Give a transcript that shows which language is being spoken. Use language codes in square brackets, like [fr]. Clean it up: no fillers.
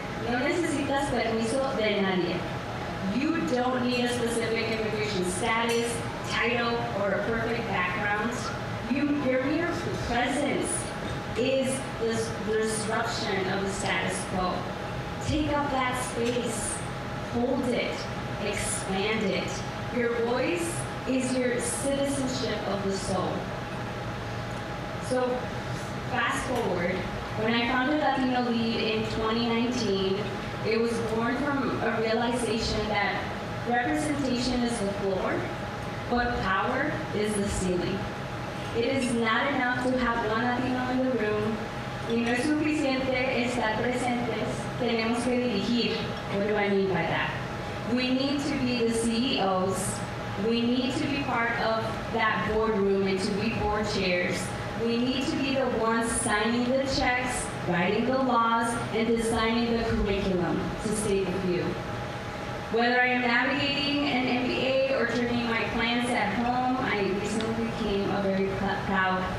[es] No necesitas permiso de nadie. [en] You don't need a specific immigration status, title, or a perfect background. Your mere presence is the disruption of the status quo. Take up that space, hold it, expand it. Your voice is your citizenship of the soul. So, fast forward, when I founded Latino Lead in 2019, it was born from a realization that representation is the floor, but power is the ceiling. It is not enough to have one Latino in the room. [es] Y no es suficiente estar presentes, tenemos que dirigir. [en] What do I mean by that? We need to be the CEOs. We need to be part of that boardroom and to be board chairs. We need to be the ones signing the checks, writing the laws, and designing the curriculum, to state a few. Whether I am navigating an MBA or turning my plans at home, I recently became a very proud